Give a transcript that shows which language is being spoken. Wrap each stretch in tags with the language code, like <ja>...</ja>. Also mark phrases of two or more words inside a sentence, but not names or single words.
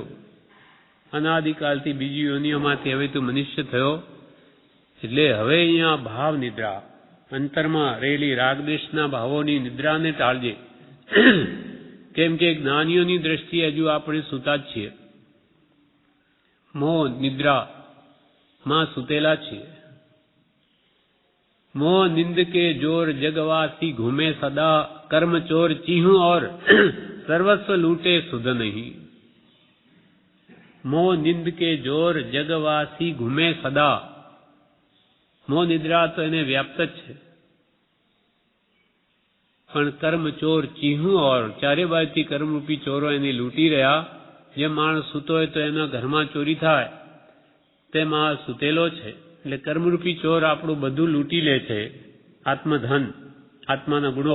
<gu>અનાદિકાલથી બીજી યોનિઓમાંથી હવે તું મનુષ્ય થયો, એટલે હવે અહીંયા ભાવ નિદ્રા, અંતરમાં રહેલી રાગદ્વેષના ભાવોની નિદ્રાને ટાળજે. કેમ કે જ્ઞાનીઓની દ્રષ્ટિએ હજુ આપણે સૂતા જ છીએ, મોહ નિદ્રા માં સૂતેલા છીએ.</gu> <hi>मोह निंद के जोर जगवासी घूमे सदा, कर्म चोर चीहूं और सर्वस्व लूटे सुध नहीं. मोह निंद के जोर जगवासी घूमे सदा.</hi> <gu>मोह निद्रा तो એને વ્યાપ્ત જ છે, પણ</gu> <hi>कर्म चोर चीहूं और</hi> <gu>ચારે બાજુથી કર્મરૂપી ચોરો એને લૂંટી રહ્યા. જે માણસ સૂતો હોય તો એના ઘરમાં ચોરી થાય, તેમાં સૂતેલો છે. એટલે કર્મરૂપી ચોર આપણું બધું લૂંટી લે છે, આત્મધન, આત્માના ગુણો.</gu>